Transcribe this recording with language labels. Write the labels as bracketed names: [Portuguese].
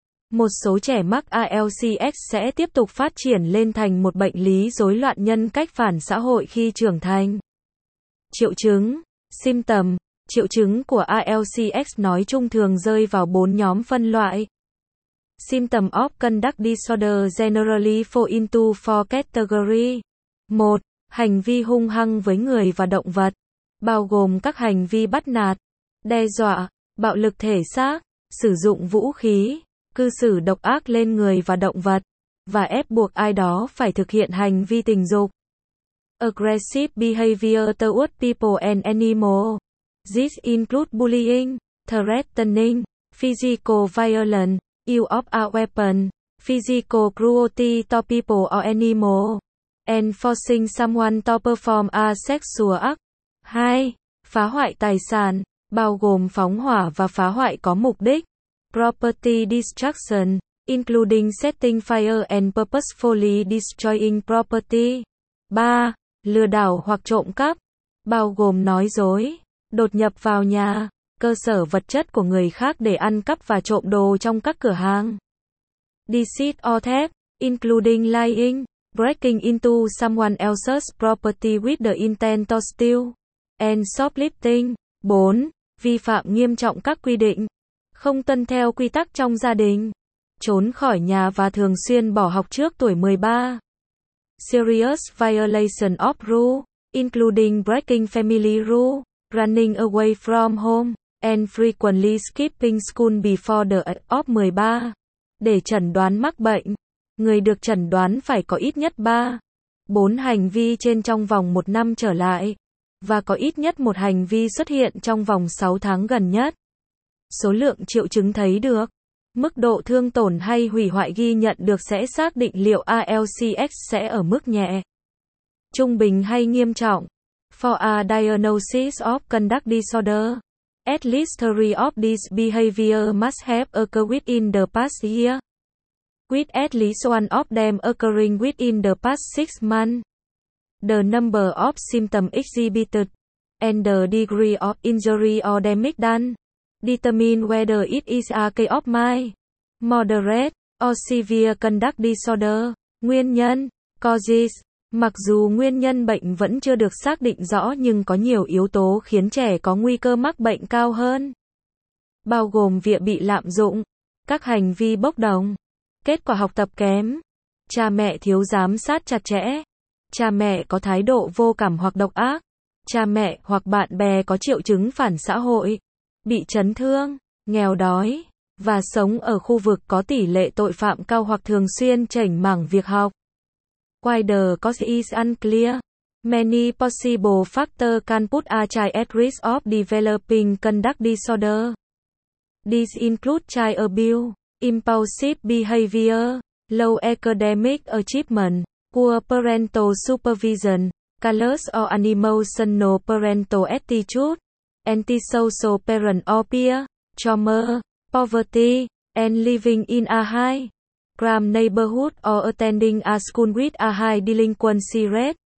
[Vietnamese] Một số trẻ mắc ALCX sẽ tiếp tục phát triển lên thành một bệnh lý rối loạn nhân cách phản xã hội khi trưởng thành. Triệu chứng, symptom, triệu chứng của ALCX nói chung thường rơi vào 4 nhóm phân loại. [English] Symptom of conduct disorder generally fall into 4 categories. 1. [Vietnamese] Hành vi hung hăng với người và động vật, bao gồm các hành vi bắt nạt, đe dọa, bạo lực thể xác, sử dụng vũ khí, cư xử độc ác lên người và động vật, và ép buộc ai đó phải thực hiện hành vi tình dục. [English] Aggressive behavior towards people and animals. This includes bullying, threatening, physical violence, use of a weapon, physical cruelty to people or animals, and forcing someone to perform a sexual act. 2. [Vietnamese] Phá hoại tài sản, bao gồm phóng hỏa và phá hoại có mục đích. [English] Property destruction, including setting fire and purposefully destroying property. 3. [Vietnamese] Lừa đảo hoặc trộm cắp, bao gồm nói dối, đột nhập vào nhà, cơ sở vật chất của người khác để ăn cắp và trộm đồ trong các cửa hàng. [English] Deceit or theft, including lying, breaking into someone else's property with the intent to steal, and shoplifting. 4. [Vietnamese] Vi phạm nghiêm trọng các quy định, không tuân theo quy tắc trong gia đình, trốn khỏi nhà và thường xuyên bỏ học trước tuổi 13. [English] Serious violation of rule, including breaking family rule, running away from home, and frequently skipping school before the age of 13. [Vietnamese] Để chẩn đoán mắc bệnh, người được chẩn đoán phải có ít nhất 3-4 hành vi trên trong vòng 1 năm trở lại, và có ít nhất 1 hành vi xuất hiện trong vòng 6 tháng gần nhất. Số lượng triệu chứng thấy được, mức độ thương tổn hay hủy hoại ghi nhận được sẽ xác định liệu ALCX sẽ ở mức nhẹ, trung bình hay nghiêm trọng. [English] For a diagnosis of conduct disorder, at least 3 of these behaviors must have occurred within the past year, with at least one of them occurring within the past 6 months. The number of symptoms exhibited and the degree of injury or damage done determine whether it is a case of mild, moderate, or severe conduct disorder. [Vietnamese] Nguyên nhân, causes. Mặc dù nguyên nhân bệnh vẫn chưa được xác định rõ, nhưng có nhiều yếu tố khiến trẻ có nguy cơ mắc bệnh cao hơn, bao gồm việc bị lạm dụng, các hành vi bốc đồng, kết quả học tập kém, cha mẹ thiếu giám sát chặt chẽ, cha mẹ có thái độ vô cảm hoặc độc ác, cha mẹ hoặc bạn bè có triệu chứng phản xã hội, bị chấn thương, nghèo đói, và sống ở khu vực có tỷ lệ tội phạm cao hoặc thường xuyên chểnh mảng việc học. [English] Why the cause is unclear. Many possible factors can put a child at risk of developing conduct disorder. This includes child abuse, impulsive behavior, low academic achievement, poor parental supervision, callous or unemotional parental attitude, antisocial parent or peer, trauma, poverty, and living in a high-crime neighborhood or attending a school with a high delinquency rate.